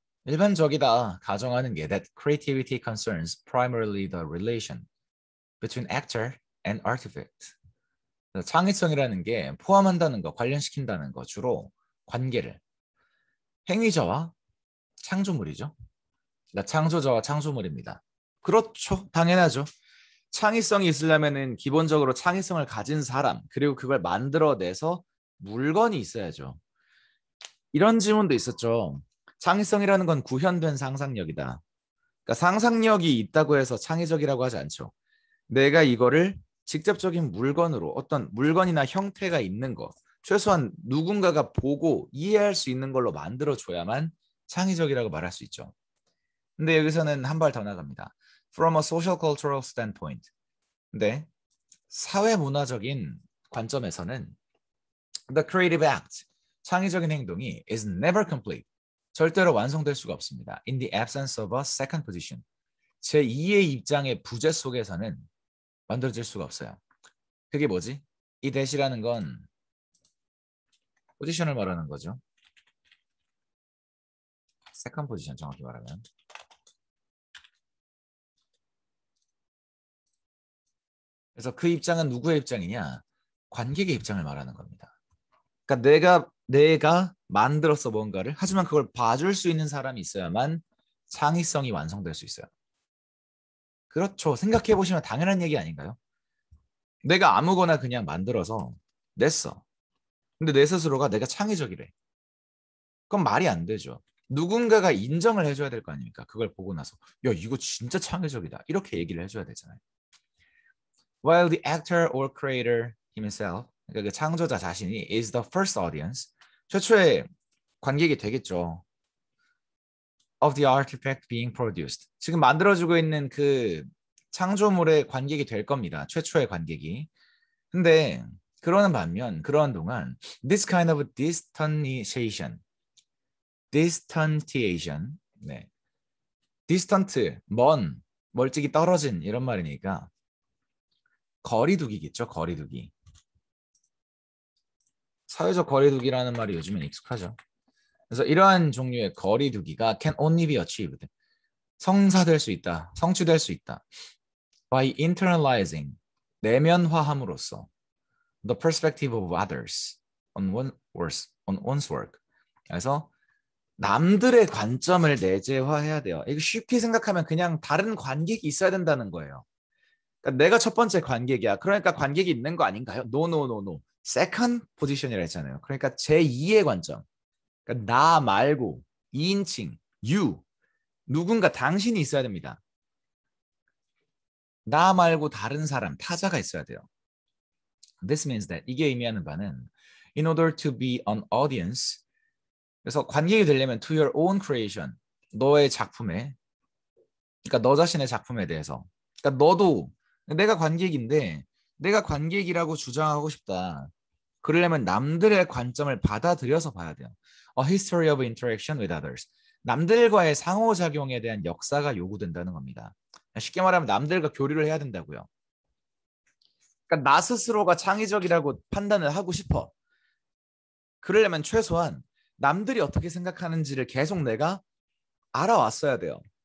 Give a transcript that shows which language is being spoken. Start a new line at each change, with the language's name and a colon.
Korean: 일반적이다 가정하는 게
English: that creativity concerns primarily the relation between actor and artifact.
Korean: 창의성이라는 게 포함한다는 거, 관련시킨다는 거 주로 관계를 행위자와 창조물이죠. 그러니까 창조자와 창조물입니다. 그렇죠. 당연하죠. 창의성이 있으려면은 기본적으로 창의성을 가진 사람 그리고 그걸 만들어내서 물건이 있어야죠. 이런 질문도 있었죠. 창의성이라는 건 구현된 상상력이다. 그러니까 상상력이 있다고 해서 창의적이라고 하지 않죠. 내가 이거를 직접적인 물건으로 어떤 물건이나 형태가 있는 거 최소한 누군가가 보고 이해할 수 있는 걸로 만들어줘야만 창의적이라고 말할 수 있죠. 근데 여기서는 한 발 더 나갑니다.
English: From a social cultural standpoint.
Korean: 근데 사회 문화적인 관점에서는
English: the creative act,
Korean: 창의적인 행동이
English: is never complete.
Korean: 절대로 완성될 수가 없습니다.
English: In the absence of a second position.
Korean: 제2의 입장의 부재 속에서는 만들어질 수가 없어요. 그게 뭐지? 이 대시라는 건 포지션을 말하는 거죠. 세컨 포지션 정확히 말하면. 그래서 그 입장은 누구의 입장이냐? 관객의 입장을 말하는 겁니다. 그러니까 내가 만들었어 뭔가를 하지만 그걸 봐줄 수 있는 사람이 있어야만 창의성이 완성될 수 있어요. 그렇죠. 생각해 보시면 당연한 얘기 아닌가요? 내가 아무거나 그냥 만들어서 냈어. 근데 내 스스로가 내가 창의적이래. 그건 말이 안 되죠. 누군가가 인정을 해줘야 될 거 아닙니까? 그걸 보고 나서 야 이거 진짜 창의적이다. 이렇게 얘기를 해줘야 되잖아요.
English: While the actor or creator himself,
Korean: 그러니까 그 창조자 자신이
English: is the first audience,
Korean: 최초의 관객이 되겠죠.
English: Of the artifact being produced.
Korean: 지금 만들어지고 있는 그 창조물의 관객이 될 겁니다. 최초의 관객이. 근데 그러는 반면 그러한 동안
English: this kind of distantiation,
Korean: 네, distant, 먼, 멀찍이 떨어진 이런 말이니까 거리두기겠죠. 거리두기. 사회적 거리두기라는 말이 요즘엔 익숙하죠. 그래서 이러한 종류의 거리두기가
English: can only be achieved.
Korean: 성사될 수 있다. 성취될 수 있다.
English: By internalizing.
Korean: 내면화함으로써
English: the perspective of others on one's work.
Korean: 그래서 남들의 관점을 내재화해야 돼요. 이거 쉽게 생각하면 그냥 다른 관객이 있어야 된다는 거예요. 그러니까 내가 첫 번째 관객이야. 그러니까 관객이 있는 거 아닌가요?
English: No, no, no, no.
Korean: second position이라 했잖아요. 그러니까 제2의 관점. 그러니까 나 말고 2인칭, you, 누군가 당신이 있어야 됩니다. 나 말고 다른 사람, 타자가 있어야 돼요.
English: This means that
Korean: 이게 의미하는 바는
English: in order to be an audience
Korean: 그래서 관객이 되려면
English: to your own creation
Korean: 너의 작품에 그러니까 너 자신의 작품에 대해서 그러니까 너도 내가 관객인데 내가 관객이라고 주장하고 싶다. 그러려면 남들의 관점을 받아들여서 봐야 돼요.
English: A history of interaction with others.
Korean: 남들과의 상호작용에 대한 역사가 요구된다는 겁니다. 쉽게 말하면 남들과 교류를 해야 된다고요. 그러니까 나 스스로가 창의적이라고 판단을 하고 싶어. 그러려면 최소한 남들이 어떻게 생각하는지를 계속 내가 알아왔어야 돼요.